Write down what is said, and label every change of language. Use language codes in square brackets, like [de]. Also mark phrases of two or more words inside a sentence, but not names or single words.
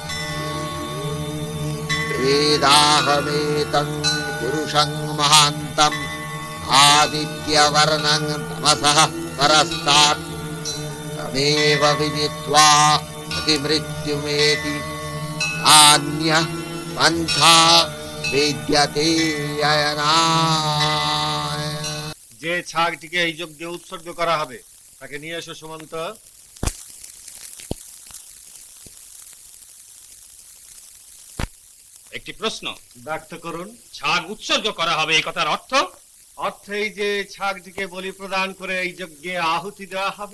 [sa] वेदाहमेतं पुरुषं महान्तम् आदित्यवर्णं तमसः परस्तात् तमेव विदित्वा अतिमृत्युमेति अन्यः पंथा विद्यते अयनाय। [bn] যে ছাগটিকে এই যজ্ঞে উৎসর্গ করা হবে তাকে নিয়ে এসো সুমন্ত। একটি প্রশ্ন ব্যক্ত করুন। ছাগ উৎসর্গ করা হবে এই কথার অর্থ? অর্থ এই যে ছাগটিকে বলি প্রদান করে এই যজ্ঞে আহুতি দেওয়া হবে।